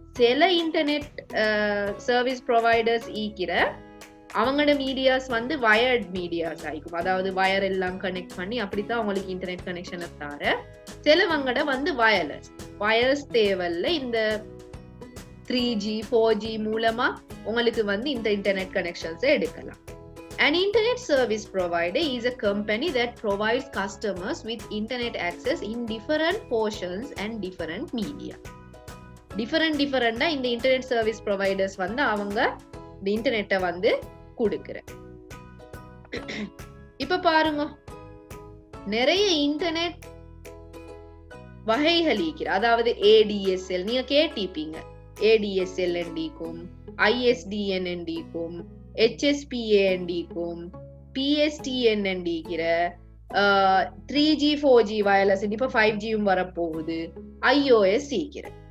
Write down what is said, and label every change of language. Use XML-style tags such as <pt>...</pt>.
<ta>சில internet service providers ஈக்கிற அவங்களோட medias வந்து வயர்ட் மீடியாஸ் ஆயிக்கும், அதாவது வயர் எல்லாம் கனெக்ட் பண்ணி அப்படித்தான் அவங்களுக்கு இன்டர்நெட் கனெக்ஷனை தர. சிலவங்கட வந்து வயர்லெஸ், வயர்ஸ் தேவையில்ல, இந்த 3G 4G மூலமா உங்களுக்கு வந்து இந்த இன்டர்நெட் கனெக்ஷன்ஸை எடுக்கலாம்.</ta> <en>An internet service provider is a company that provides customers with internet access in different portions and different media.</en> <ta>Different இந்த internet service providers வந்து அவங்க இந்த இன்டர்நெட்டை வந்து கொடுக்கிற. இப்ப பாருங்க, நிறைய இன்டர்நெட் வகைகள் இருக்கிற. அதாவது ADSL நீங்க கேட்டிருப்பீங்க. ADSL எண்டிக்கும், ISDN எண்டிக்கும், HSPA எண்டிக்கும், PSTN எண்டிக்கிற, 3G 4G wireless, இப்ப 5Gயும் வரப்போகுது, iOS இருக்கிற.</ta>